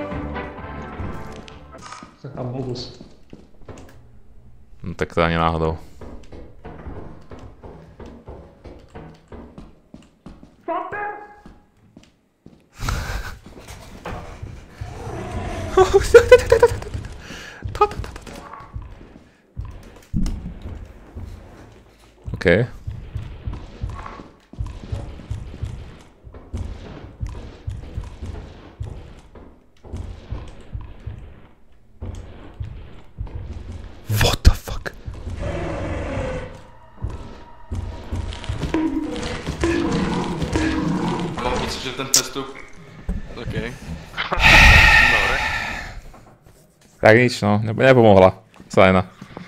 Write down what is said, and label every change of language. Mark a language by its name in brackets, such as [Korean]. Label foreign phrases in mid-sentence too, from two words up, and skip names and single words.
[Czech] Amogus. No tak to ani náhodou. OK. [English] What the fuck? [Czech] Mám pocit, že ten přestup... OK. [Slovak] Tak nič, no, nepomohla. Sajna.